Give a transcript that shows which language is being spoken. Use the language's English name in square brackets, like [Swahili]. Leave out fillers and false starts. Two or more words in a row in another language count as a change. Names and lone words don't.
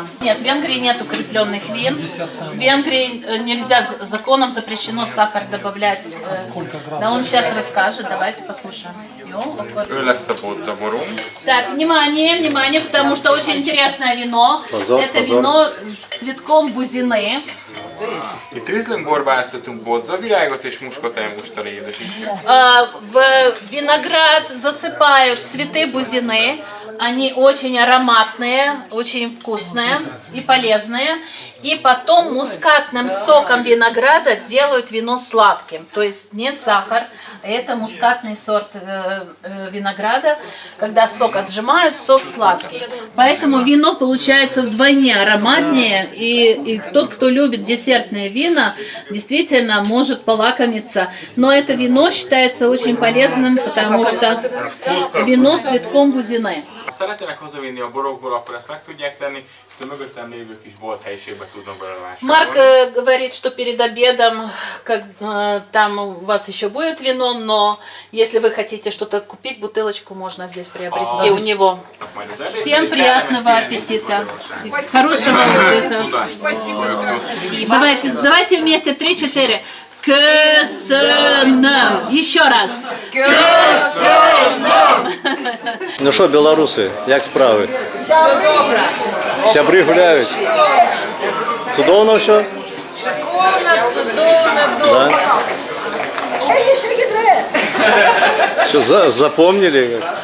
[Russian] Нет, в Венгрии нет укрепленных вин. В Венгрии нельзя, законом запрещено сахар добавлять. Да, он сейчас расскажет, давайте послушаем. Так, внимание, внимание, потому что очень интересное вино. Это вино с цветком бузины. [Hungarian] Itt rizlingborba borbáztatunk bodzavirágot és muskotájmusttal édesítjük. [Russian] В виноград засыпают цветы бузины. Они очень ароматные, очень вкусные и полезные. И потом мускатным соком винограда делают вино сладким. То есть не сахар, это мускатный сорт винограда. Когда сок отжимают, сок сладкий. Поэтому вино получается вдвойне ароматнее. И тот, кто любит десертные вина, действительно может полакомиться. Но это вино считается очень полезным, потому что вино с цветком бузины. [Hungarian] Ha szeretnének hazavinni a borokból, akkor ezt meg tudják tenni, és a mögöttem lévő kis bolt helyiségbe tudnak belőle vásárolni. [Russian] Марк говорит, что перед обедом там у вас еще будет вино, но если вы хотите что-то купить, бутылочку можно здесь приобрести у него. Всем приятного аппетита, хорошего отдыха. Давайте вместе 3-4. Köszönöm. Еще раз. [Hungarian] Köszönöm. [Ukrainian] Ну що, білоруси, як справи? Все добре. Сябри гуляють? Чудовно все? Шиковно, судовно, добре. [Russian] Все, запомнили?